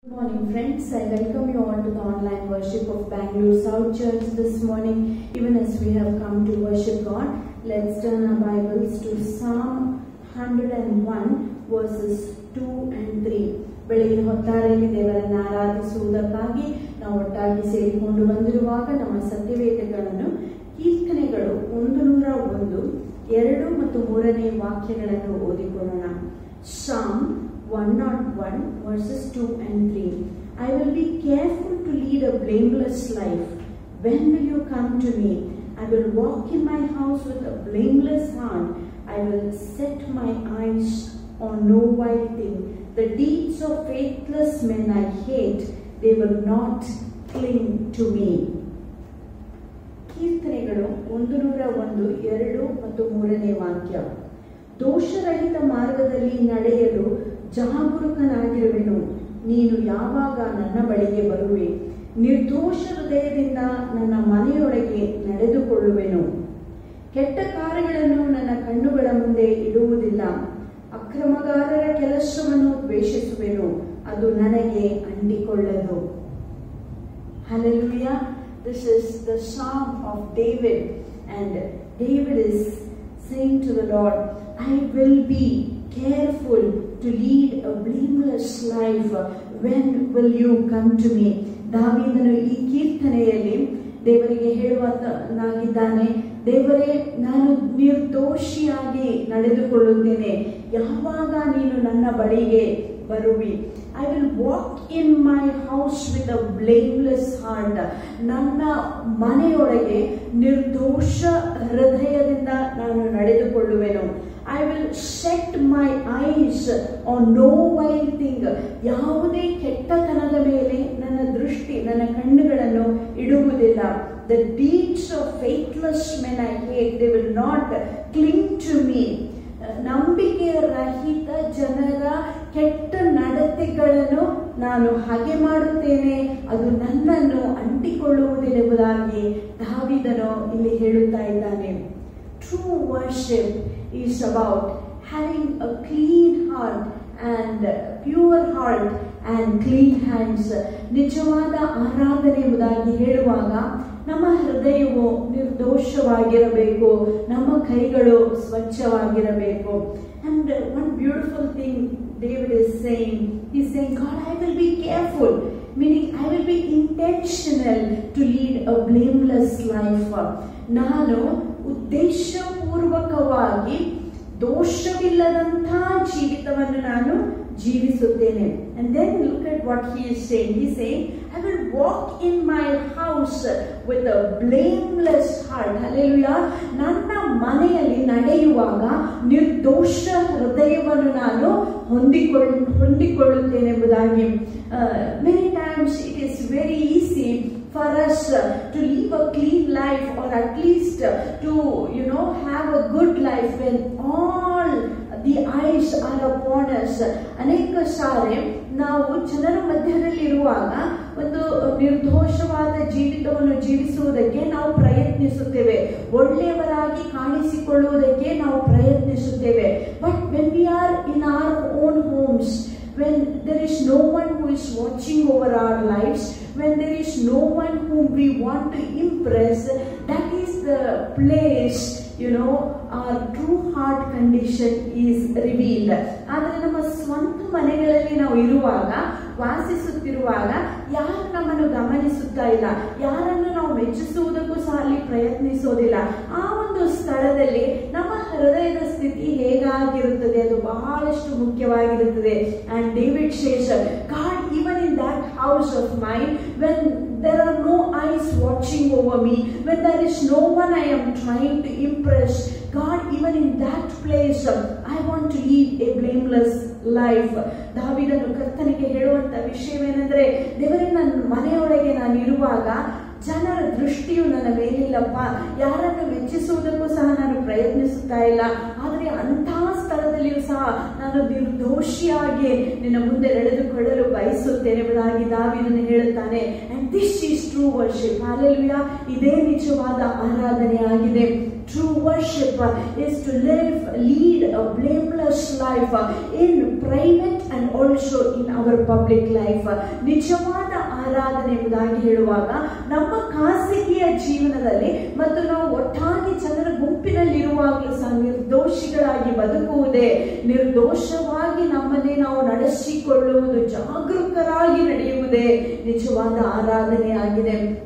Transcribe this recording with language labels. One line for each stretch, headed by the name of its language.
English: Good morning friends, I welcome you all to the online worship of Bangalore South Church this morning. Even as we have come to worship God, let's turn our Bibles to Psalm 101 verses 2 and 3.
Kannada: ಬೆಳಗಿನ ಹೊತ್ತಾರೆಯಲ್ಲಿ ದೇವರನ್ನು ಆರಾಧಿಸುವುದಕ್ಕಾಗಿ ನಾವು ಒಟ್ಟಾಗಿ ಸೇರಿಕೊಂಡು ಬಂದಿರುವಾಗ ನಮ್ಮ ಸತ್ಯವೇದಗಳನ್ನು ಕೀರ್ತನೆಗಳು 101, 2 ಮತ್ತು 3ನೇ ವಾಕ್ಯಗಳನ್ನು ಓದಿಕೊಳ್ಳೋಣ.
English: Psalm 101 verses 2 and 3. I will be careful to lead a blameless life. When will you come to me? I will walk in my house with a blameless heart. I will set my eyes on no vile thing. The deeds of faithless men I hate. They will not cling to me.
Kannada: ಕೀರ್ತನೆಗಳು 101, 2 ಮತ್ತು 3ನೇ ವಾಕ್ಯ. ದೋಷರಹಿತ ಮಾರ್ಗದಲ್ಲಿ ನಡೆಯಲು ಜಾಗರೂಕನಾಗಿರುವೆನು. ನೀನು ಯಾವಾಗ ನನ್ನ ಬಳಿಗೆ ಬರುವೆ? ನಿರ್ದೋಷ ಹೃದಯದಿಂದ ನನ್ನ ಮನೆಯೊಳಗೆ ನಡೆದುಕೊಳ್ಳುವೆನು. ಕೆಟ್ಟ ಕಾರ್ಯಗಳನ್ನು ನನ್ನ ಕಣ್ಣುಗಳ ಮುಂದೆ ಇಡುವುದಿಲ್ಲ. ಅಕ್ರಮಗಾರರ ಕೆಲಸವನ್ನು ದ್ವೇಷಿಸುವೆನು, ಅದು ನನಗೆ ಅಂಟಿಕೊಳ್ಳದು.
English: Hallelujah. This is the Psalm of David, and David is saying to the Lord, I will be careful to lead a blameless life. When will you come to me?
Kannada: ದಾವೀದನು ಈ ಕೀರ್ತನೆಯಲ್ಲಿ ದೇವರಿಗೆ ಹೇಳುವನಾಗಿದ್ದಾನೆ, ದೇವರೇ, ನಾನು ನಿರ್ದೋಷಿಯಾಗಿ ನಡೆದುಕೊಳ್ಳುತ್ತೇನೆ. ಯಾವಾಗ ನೀನು ನನ್ನ ಬಳಿಗೆ ಬರುವಿ?
English: I will walk in my house with a blameless heart.
Kannada: ನನ್ನ ಮನೆಯೊಳಗೆ ನಿರ್ದೋಷ ಹೃದಯದಿಂದ ನಾನು ನಡೆದುಕೊಳ್ಳುವೆನು.
English: I will set my eyes on no vile thing.
Kannada: ಯಾವುದೇ ಕೆಟ್ಟತನದ ಮೇಲೆ ನನ್ನ ದೃಷ್ಟಿ, ನನ್ನ ಕಣ್ಣುಗಳನ್ನು ಇಡುವುದಿಲ್ಲ.
English: The deeds of faithless men I hate. They will not cling to me.
Kannada: ನಂಬಿಕೆ ರಹಿತ ಜನರ ಕೆಟ್ಟ ನಡತೆಗಳನ್ನು ನಾನು ಹಾಗೆ ಮಾಡುತ್ತೇನೆ, ಅದು ನನ್ನನ್ನು ಅಂಟಿಕೊಳ್ಳುವುದಿಲ್ಲವೆಂಬುದಾಗಿ ದಾವೀದನು ಇಲ್ಲಿ ಹೇಳುತ್ತಾ ಇದ್ದಾನೆ.
English: True worship is about having a clean heart and pure heart and clean hands.
Kannada: ನಿಜವಾದ ಆರಾಧನೆ ಎಂಬುದಾಗಿ ಹೇಳುವಾಗ ನಮ್ಮ ಹೃದಯವು ನಿರ್ದೋಷವಾಗಿರಬೇಕು, ನಮ್ಮ ಕೈಗಳು ಸ್ವಚ್ಛವಾಗಿರಬೇಕು.
English: And one beautiful thing David is saying, he's saying, God, I will be careful, meaning I will be intentional to lead a blameless life.
Kannada: ನಾನು ಉದ್ದೇಶಪೂರ್ವಕವಾಗಿ ದೋಷವಿಲ್ಲದಂತಹ ಜೀವಿತವನ್ನು ನಾನು ಜೀವಿಸುತ್ತೇನೆ.
English: And then look at what he is saying. He is saying, I will walk in my house with a blameless heart. Hallelujah.
Kannada: ನನ್ನ ಮನೆಯಲ್ಲಿ ನಡೆಯುವಾಗ ನಿರ್ದೋಷ ಹೃದಯವನ್ನು ನಾನು ಹೊಂದಿಕೊಳ್ಳುತ್ತೇನೆ ಎಂಬುದಾಗಿ.
English: Many times it is very easy for us to live a clean life, or at least to have a good life when all the eyes are upon us.
Kannada: ಅನೇಕ ಸಾರಿ ನಾವು ಜನರ ಮಧ್ಯದಲ್ಲಿ ಇರುವಾಗ ಒಂದು ನಿರ್ದೋಷವಾದ ಜೀವಿತವನ್ನು ಜೀವಿಸುವುದಕ್ಕೆ ನಾವು ಪ್ರಯತ್ನಿಸುತ್ತೇವೆ, ಒಳ್ಳೆಯವರಾಗಿ ಕಾಣಿಸಿಕೊಳ್ಳುವುದಕ್ಕೆ ನಾವು ಪ್ರಯತ್ನಿಸುತ್ತೇವೆ.
English: But when we are in our own homes, when there is no one who is watching over our lives, when there is no one whom we want to impress, that is the place our true heart condition is revealed.
Kannada: ಆದರೆ ನಮ್ಮ ಸ್ವಂತ ಮನೆಗಳಲ್ಲಿ ನಾವು ಇರುವಾಗ, ವಾಸಿಸುತ್ತಿರುವಾಗ, ಯಾರು ನಮ್ಮನ್ನು ಗಮನಿಸುತ್ತಾ ಇಲ್ಲ, ಯಾರನ್ನು ನಾವು ಮೆಚ್ಚಿಸುವುದಕ್ಕೂ ಸಹ ಅಲ್ಲಿ ಪ್ರಯತ್ನಿಸೋದಿಲ್ಲ. ಆ ಒಂದು ಸ್ಥಳದಲ್ಲಿ ನಮ್ಮ ಹೃದಯದ ಸ್ಥಿತಿ ಹೇಗಾಗಿರುತ್ತದೆ, ಅದು ಬಹಳಷ್ಟು ಮುಖ್ಯವಾಗಿರುತ್ತದೆ.
English: And David says, God, even in that house of mine, when there are no eyes watching over me, when there is no one I am trying to impress, God, even in that place, I want to lead a blameless life.
Kannada: ದಾವೀದನು ಕರ್ತನಿಗೆ ಹೇಳುವಂತ ವಿಷಯವೇನೆಂದರೆ, ದೇವರೇ, ನನ್ನ ಮನೆಯೊಳಗೆ ನಾನು ಇರುವಾಗ ಜನರ ದೃಷ್ಟಿಯು ನನ್ನ ಮೇಲಿಲ್ಲಪ್ಪ, ಯಾರನ್ನು ಮೆಚ್ಚಿಸುವುದಕ್ಕೂ ಸಹ ನಾನು ಪ್ರಯತ್ನಿಸುತ್ತಾ ಇಲ್ಲ. ಆದರೆ ಅಂತಹ ಸ್ಥಳದಲ್ಲಿಯೂ ಸಹ ನಾನು ನಿರ್ದೋಷಿಯಾಗಿ ನಿನ್ನ ಮುಂದೆ ನಡೆದುಕೊಳ್ಳಲು ಬಯಸುತ್ತೇನೆ ಎಂಬುದಾಗಿ ದಾವೀದನು ಹೇಳುತ್ತಾನೆ.
English: And this is true worship. Hallelujah.
Kannada: ಇದೇ ನಿಜವಾದ ಆರಾಧನೆ ಆಗಿದೆ.
English: True worship is to lead a blameless life in private and also in our public life.
Kannada: ನಿಜವಾದ ಆರಾಧನೆ ಎಂಬುದಾಗಿ ಹೇಳುವಾಗ ನಮ್ಮ ಖಾಸಗಿಯ ಜೀವನದಲ್ಲಿ ಮತ್ತು ನಾವು ಒಟ್ಟಾಗಿ ಜನರ ಗುಂಪಿನಲ್ಲಿರುವಾಗಲೂ ಸಹ ನಿರ್ದೋಷಿಗಳಾಗಿ ಬದುಕುವುದೇ, ನಿರ್ದೋಷವಾಗಿ ನಮ್ಮನ್ನೇ ನಾವು ನಡೆಸಿಕೊಳ್ಳುವುದು, ಜಾಗರೂಕರಾಗಿ ನಡೆಯುವುದೇ ನಿಜವಾದ ಆರಾಧನೆ ಆಗಿದೆ.